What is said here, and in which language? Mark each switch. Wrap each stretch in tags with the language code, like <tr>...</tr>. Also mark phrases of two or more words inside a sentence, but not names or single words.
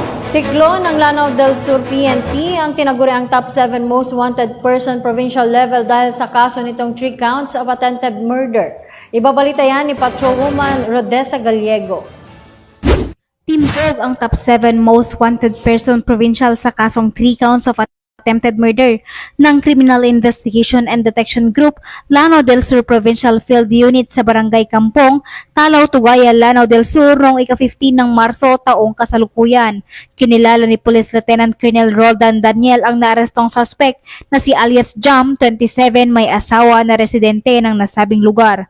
<tl>Tiklo ng Lanao del Sur PNP ang tinaguriang</tl> <en>top 7 most wanted person provincial level</en> <tl>dahil sa kaso nitong</tl> <en>3 counts of attempted murder.</en> <tl>Ibabalita yan ni Patrolwoman Rodessa Gallego. Team Gov ang</tl> <en>top 7 most wanted person provincial</en> <tl>sa kasong</tl> <en>3 counts of attempted murder</en> <tl>ng Criminal Investigation and Detection Group, Lanao del Sur Provincial Field Unit sa Barangay Kampong, Talaw, Tugaya, Lanao del Sur noong ika-15 ng Marso taong kasalukuyan. Kinilala ni Police Lieutenant Colonel Roldan Daniel ang naarestong suspect na si alias Jam, 27, may asawa na residente ng nasabing lugar.</tl>